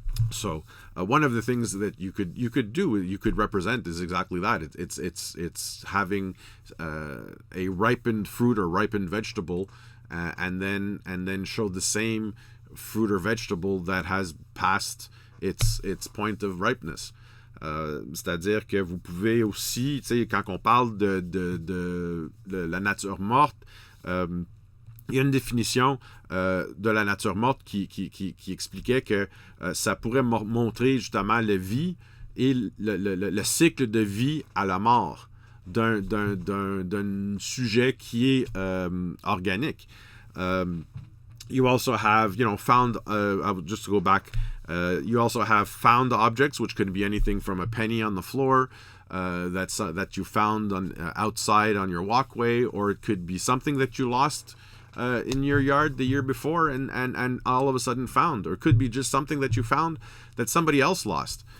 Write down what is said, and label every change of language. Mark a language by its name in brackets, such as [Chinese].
[English] So one of the things that you could represent is exactly that. It's having a ripened fruit or ripened vegetable, and then show the same fruit or vegetable that has passed its point of ripeness. [French] C'est-à-dire que vous pouvez aussi, tu sais, quand on parle de la nature morte, il y a une définition de la nature morte qui expliquait que ça pourrait montrer justement la vie et le cycle de vie à la mort d'un sujet qui est organique. [English] You also have, found, just to go back, you also have found objects, which could be anything from a penny on the floor that you found outside on your walkway, or it could be something that you lost in your yard the year before and all of a sudden found, or it could be just something that you found that somebody else lost.